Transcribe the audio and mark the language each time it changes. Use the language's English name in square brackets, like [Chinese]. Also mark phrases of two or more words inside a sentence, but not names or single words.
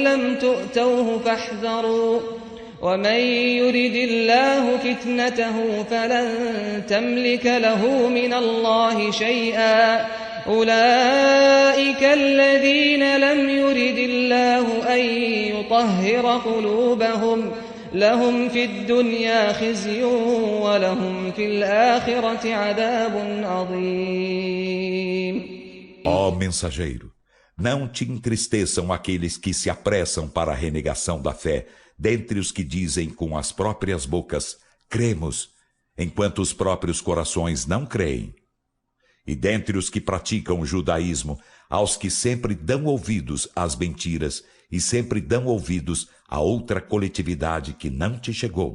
[Arabic] لم تؤتوه فاحذروا ومن يرد الله فتنته فلن تملك له من الله شيئا أولئك الذين لم يرد الله أن يطهر قلوبهم لهم في الدنيا خزي ولهم في الآخرة عذاب عظيم. [Portuguese] Ó mensageiro, não te entristeçam aqueles que se apressam para a renegação da fé, dentre os que dizem com as próprias bocas, cremos, enquanto os próprios corações não creem. E dentre os que praticam o judaísmo, aos que sempre dão ouvidos às mentiras e sempre dão ouvidos a outra coletividade que não te chegou.